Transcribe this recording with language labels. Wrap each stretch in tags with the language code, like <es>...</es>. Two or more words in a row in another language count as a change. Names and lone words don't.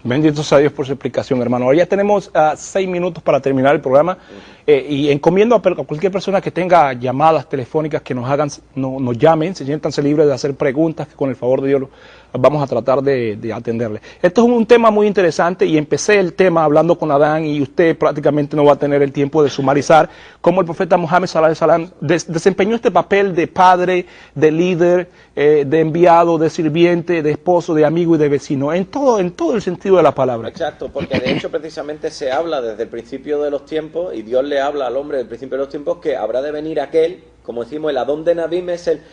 <es>Bendito sea Dios por su explicación, hermano. Ahora ya tenemos 6 minutos para terminar el programa y encomiendo a cualquier persona que tenga llamadas telefónicas que nos llamen, siéntanse libres de hacer preguntas, que con el favor de Dios vamos a tratar de atenderle. Esto es un tema muy interesante y empecé el tema hablando con Adán y usted prácticamente no va a tener el tiempo de sumarizar cómo el profeta Mohammed</es> <ar>صلى الله عليه وسلم</ar> <es>desempeñó este papel de padre, de líder, de enviado, de sirviente, de esposo, de amigo y de vecino, en todo el sentido de la palabra. Exacto, porque de hecho precisamente se habla desde el principio de los tiempos y Dios le habla al hombre desde el principio de los tiempos que habrá de venir aquel, como decimos, el Adón de Nabim es el...</es>